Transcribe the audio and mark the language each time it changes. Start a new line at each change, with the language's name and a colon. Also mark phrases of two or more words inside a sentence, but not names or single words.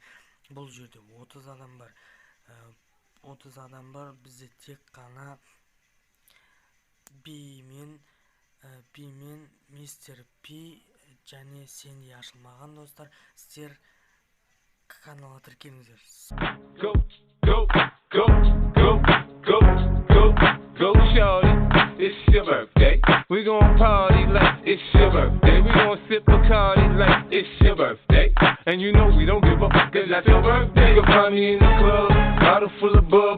Kazakh: Бұл жерде 30 адам бар. 30 адам бар. Бізде тек қана Би мен Мистер Пи және сенде ашылмаған, достар. Сіздер каналға тіркеліңіздер.
English: Go, shorty, it's your birthday. We gon' party like it's your birthday. We gon' sip Bacardi like it's your birthday. And you know we don't give a fuck, cause that's your birthday. You'll find me in the club, bottle full of bub.